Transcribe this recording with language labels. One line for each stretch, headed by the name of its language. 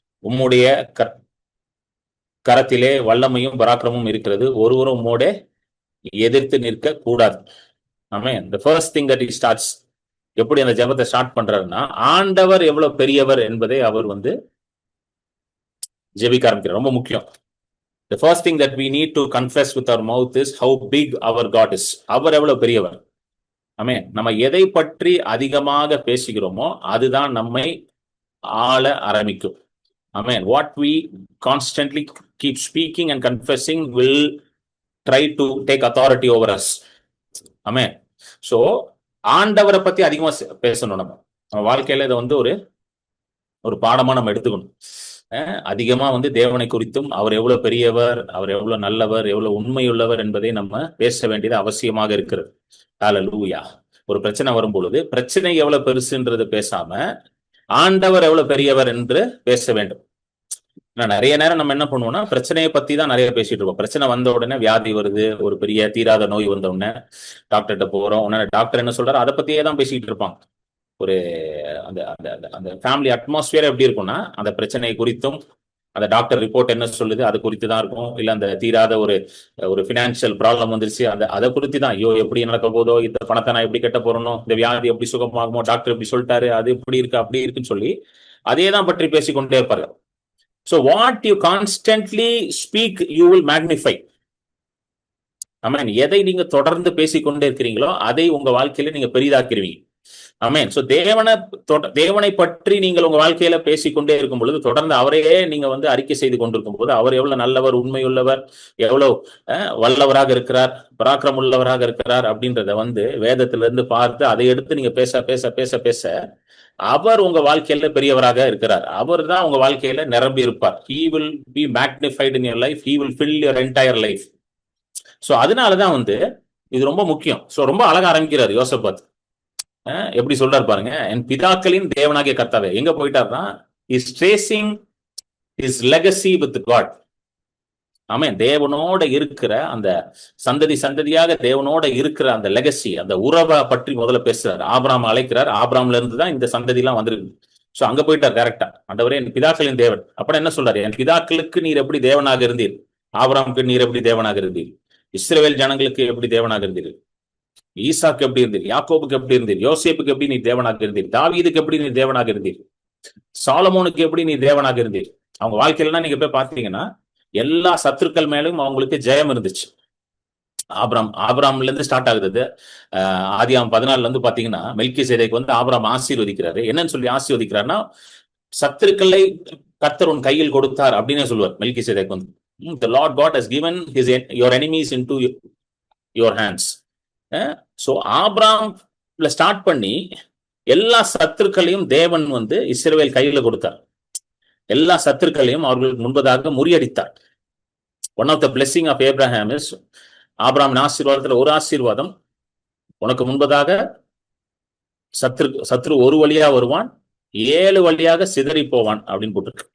Tamil: உம்முடைய கரத்திலே வல்லமையும் பராக்கிரமும் இருக்கிறது, ஒருவரும் உம்மோட எதிர்த்து நிற்க கூடாது. ஆமென்.
English: the first thing that he starts,
Tamil: எப்படி அந்த ஜெபத்தை ஸ்டார்ட் பண்றாருன்னா, ஆண்டவர் எவ்வளவு பெரியவர் என்பதை அவர் வந்து ஜெபிக்க ஆரம்பிக்கிறார். ரொம்ப முக்கியம்.
English: the first thing that we need to confess with our mouth is how big our God is.
Tamil: அவர் எவ்வளவு பெரியவர். ஆமென். நம்ம எதை பற்றி அதிகமாக பேசுகிறோமோ அதுதான் நம்மை ஆள ஆரம்பிக்கும்.
English: Amen. What we constantly keep speaking and confessing will try to take authority over us. Amen.
Tamil: So ஆண்டவரை பத்தி அதிகமா பேசணும். நம்ம வாழ்க்கையில இதை வந்து ஒரு பாடமா நம்ம எடுத்துக்கணும். அதிகமா வந்து தேவனை குறித்தும், அவர் எவ்வளவு பெரியவர், அவர் எவ்வளவு நல்லவர், எவ்வளவு உண்மையுள்ளவர் என்பதை நம்ம பேச வேண்டியது அவசியமாக இருக்கிறது. ஹல்லேலூயா. ஒரு பிரச்சனை வரும் பொழுது பிரச்சனை எவ்வளவு பெருசுன்றது பேசாம ஆண்டவர் எவ்வளவு பெரியவர் என்று பேச வேண்டும். நிறைய நேரம் நம்ம என்ன பண்ணுவோம்னா பிரச்சனையை பத்தி தான் நிறைய பேசிட்டு இருப்போம். பிரச்சனை வந்த உடனே, வியாதி வருது, ஒரு பெரிய தீராத நோய் வந்த உடனே டாக்டர்கிட்ட போறோம். உடனே டாக்டர் என்ன சொல்றாரு, அதை பத்தியே தான் பேசிட்டு இருப்பாங்க. ஒரு அந்த அந்த ஃபேமிலி அட்மாஸ்பியர் எப்படி இருக்கும்னா, அந்த பிரச்சனை குறித்தும், அந்த டாக்டர் ரிப்போர்ட் என்ன சொல்லுது அது குறித்து தான் இருக்கும். இல்ல அந்த தீராத ஒரு பினான்சியல் ப்ராப்ளம் வந்துருச்சு, அதை குறித்து தான், ஐயோ எப்படி நடக்க போதோ, இந்த பணத்தை நான் எப்படி கட்ட போறனோ, இந்த வியாதி எப்படி சுகமாகுமோ, டாக்டர் எப்படி சொல்லிட்டாரு, அது இப்படி இருக்கு அப்படி இருக்குன்னு சொல்லி அதே தான் பற்றி பேசிக்கொண்டே இருப்பார்கள்.
English: So what you constantly speak, you will magnify.
Tamil: ஆமென். எதை நீங்க தொடர்ந்து பேசிக்கொண்டே இருக்கிறீங்களோ அதை உங்க வாழ்க்கையில நீங்க பெரிதாக்கிடுவீங்க. ஆமென். சோ தேவனை பற்றி நீங்கள் உங்க வாழ்க்கையில பேசிக்கொண்டே இருக்கும் பொழுது, தொடர்ந்து அவரையே நீங்க வந்து அறிக்கை செய்து கொண்டிருக்கும் போது, அவர் எவ்வளவு நல்லவர், உண்மையுள்ளவர், எவ்வளவு வல்லவராக இருக்கிறார், பராக்கிரம் உள்ளவராக இருக்கிறார் அப்படின்றத வந்து வேதத்திலிருந்து பார்த்து அதை எடுத்து நீங்க பேச பேச பேச பேச அவர் உங்க வாழ்க்கையில பெரியவராக இருக்கிறார். அவர் தான் உங்க வாழ்க்கையில நிரம்பி இருப்பார்.
English: He will be magnified in your life. He will fill your entire life.
Tamil: So அதனாலதான் வந்து இது ரொம்ப முக்கியம். சோ ரொம்ப அழகா ஆரம்பிக்கிறார் யோசபாத். எப்படி சொல்றாரு பாருங்க, என் பிதாக்களின் தேவனாகிய கர்த்தாவே. எங்க போயிட்டாருன்னா
English: Is tracing is legacy with God.
Tamil: ஆமென். தேவனோட இருக்கிற அந்த சந்ததியாக தேவனோட இருக்கிற அந்த லெகசி, அந்த உறவை பற்றி முதல்ல பேசுறாரு. ஆபிரகாம் அழைக்கிறார். ஆபிரகாம்ல இருந்து தான் இந்த சந்ததி எல்லாம் வந்திருக்கு. சோ அங்க போயிட்டார் டைரக்டா. ஆண்டவரே என் பிதாக்களின் தேவன். அப்புறம் என்ன சொல்றாரு? என் பிதாக்களுக்கு நீர் எப்படி தேவனாக இருந்தீர், ஆபிரகாமுக்கு நீர் எப்படி தேவனாக இருந்தீர், இஸ்ரவேல் ஜனங்களுக்கு எப்படி தேவனாக இருந்தீர், ஈசாக்கு எப்படி இருந்தீர், யாக்கோபுக்கு எப்படி இருந்தீர், யோசேப்புக்கு எப்படி நீ தேவனாக இருந்தீர், தாவீதுக்கு எப்படி நீ தேவனாக இருந்தீர், சாலமோனுக்கு எப்படி நீ தேவனாக இருந்தீர். அவங்க வாழ்க்கையில நீங்க போய் பார்த்தீங்கன்னா எல்லா சத்துருக்கள் மேலும் அவங்களுக்கு ஜெயம் இருந்துச்சு. ஆபிரகாம்ல இருந்து ஸ்டார்ட் ஆகுது. ஆதியாகமம் 14 வந்து பாத்தீங்கன்னா மெல்கிசேதேக்கு வந்து ஆபிரகாம் ஆசீர்வதிக்கிறாரு. என்னன்னு சொல்லி ஆசீர்வதிக்கிறாருன்னா, சத்துருக்களை கர்த்தர் உன் கையில் கொடுத்தார் அப்படின்னு சொல்லுவார். மெல்கிசேதேக்கு வந்து
English: the Lord God has given your enemies into your hands.
Tamil: So ஆபிரகாம்ல start பண்ணி எல்லா சத்துருக்களையும் தேவன் வந்து இஸ்ரவேல் கையில கொடுத்தார். எல்லா சத்துருக்களையும் அவர்களுக்கு முன்பதாக முறியடித்தார்.
English: one of the blessing of Abraham is,
Tamil: ஆபிரகாமின் ஆசீர்வாதத்துல ஒரு ஆசீர்வாதம், உனக்கு முன்பதாக சத்ரு ஒரு வழியா வருவான், 7 வழியாக சிதறி போவான் அப்படின்னு போட்டிருக்கு.